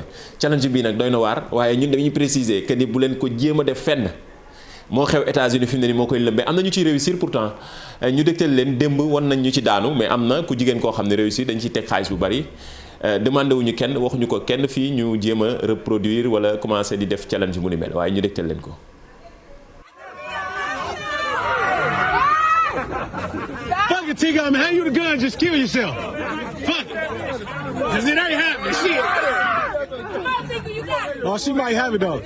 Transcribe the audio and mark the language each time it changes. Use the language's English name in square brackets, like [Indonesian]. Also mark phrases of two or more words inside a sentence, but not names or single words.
[Wolof] challenge bii nag doy na waar waaye ñun dañuy [French] préciser que [Wolof] ni bu leen ko jéem a def fenn moo xew États-Unis fi mu ne nii moo koy lëmbee am na ñu ciy réussir pourtant ñu dégtal leen démb wan nañ ñu ci daanu mais am na ku jigéen koo xam ne réussir dañ ciy teg xaalis bu bari. demandé wuñu kenn waxuñu ko kenn fii ñu jéem a reproduire wala commencer di def challenge mu ni mel waaye ñu dégtal leen ko. [English] Fuck it, Tigger, I'm hand you the gun, just kill yourself. Fuck it. Cause it ain't happening, shit. Come on, Tigger, you got it. Oh, she might have it though.